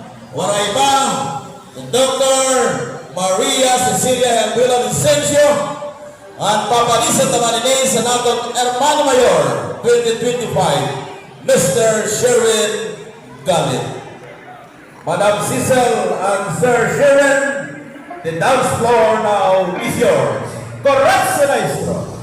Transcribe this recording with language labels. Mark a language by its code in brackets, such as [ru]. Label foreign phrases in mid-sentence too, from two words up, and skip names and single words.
[bik] Waray pa, Dr. Maria Cecilia Herbuela Vicencio, ang papalisan naman ini sa natong Hermano Mayor 2025, Mr. Sherwin Galit. Madam Cecil and Sir Sherwin, [en] the dance floor now is yours. Correct, maestro.